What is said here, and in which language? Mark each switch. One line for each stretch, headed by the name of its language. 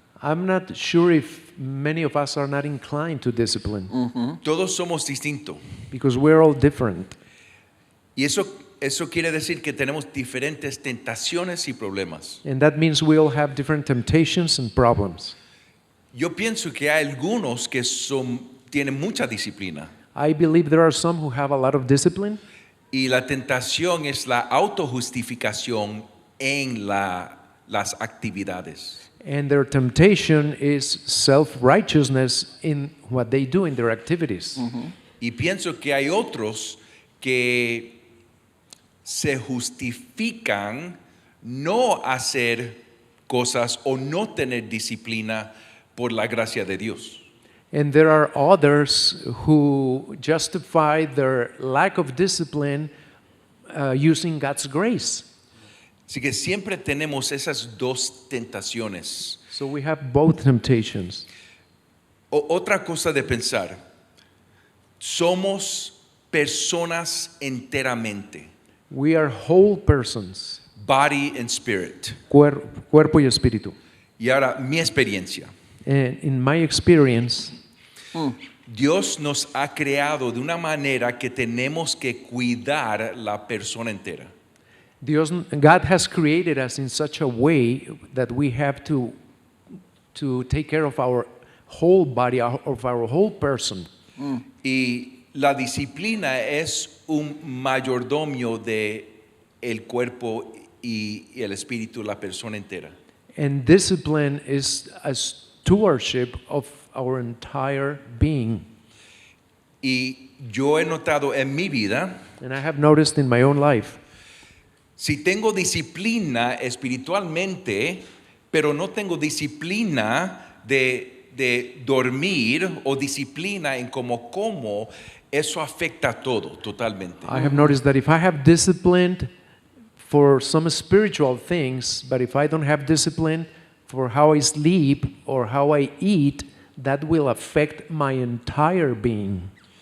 English: I'm not sure if many of us are not inclined to discipline
Spanish: Todos somos distintos.
English: because we're all different.
Spanish: Y eso quiere decir que tenemos diferentes tentaciones y problemas.
English: And that means we all have different temptations and problems.
Spanish: Yo pienso que hay algunos que tienen mucha disciplina.
English: I believe there are some who have a lot of discipline,
Spanish: Y la tentación es la autojustificación en las actividades.
English: and their temptation is self-righteousness in what they do in their activities.
Spanish: Y pienso que hay otros que se justifican no hacer cosas o no tener disciplina por la gracia de Dios.
English: And there are others who justify their lack of discipline using God's grace.
Spanish: Así que siempre tenemos esas dos tentaciones.
English: So we have both temptations.
Spanish: Otra cosa de pensar, somos personas enteramente,
English: We are whole persons, body and spirit.
Spanish: cuerpo y espíritu. Y ahora mi experiencia.
English: And in my experience,
Spanish: Dios nos ha creado de una manera que tenemos que cuidar la persona entera.
English: God has created us in such a way that we have to take care of our whole body, of our whole person.
Spanish: Y la disciplina es un mayordomio de el cuerpo y el espíritu, la persona entera.
English: And discipline is a stewardship of our entire being.
Spanish: Y yo he notado en mi vida,
English: And I have noticed in my own life,
Spanish: si tengo disciplina espiritualmente, pero no tengo disciplina de dormir o disciplina en cómo como, eso afecta a todo totalmente.
English: I have noticed that if I have discipline for some spiritual things, but if I don't have discipline for how I sleep or how I eat, that will affect my entire being.